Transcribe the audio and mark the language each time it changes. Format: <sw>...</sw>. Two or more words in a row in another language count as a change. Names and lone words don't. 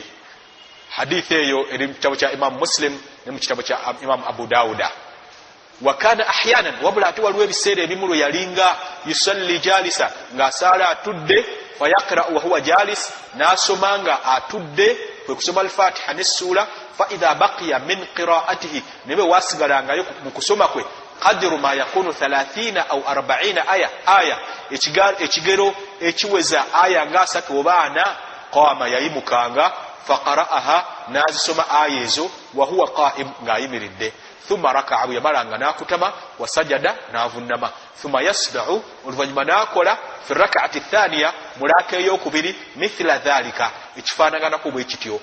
<lg>Hadithi eyo eri mu kitabo kya Imam Muslim ne mu kitabo kya Imam Abu Dawuda.</lg> <ar>وكان أحيانا,</ar> <lg>wabula ate waliwo ebiseera ebimu lwe yalinga</lg> <ar>يصلي جالسا,</ar> <lg>ng'asaala atudde,</lg> <ar>فيقرأ وهو جالس,</ar> <lg>n'asomanga atudde, kwe kusoma al-Fatiha n'essula,</lg> <ar>فإذا بقي من قراءته,</ar> <lg>ne bwe waasigalangayo mu kusoma kwe,</lg> <ar>قدر ما يكون 30 أو 40 آية,</ar> <lg>ekigero ekiweza aya nga 3 oba 4, qama, yayimukanga, faqara'aha, n'azisoma aya ezo,</lg> <ar>وهو قائم,</ar> <lg>ng'ayimiridde.</lg> <ar>ثم ركع,</ar> <lg>bwe yamalanga n'akutama,</lg> <ar>وسجد,</ar> <lg>n'avunnama.</lg> <ar>ثم يصنع,</ar> <lg>oluvannyuma n'akola</lg> <ar>في الركعة الثانية,</ar> <lg>mu laaka ey'okubiri,</lg> <ar>مثل ذلك,</ar> <lg>ekifaanaganako bwe kityo.</lg>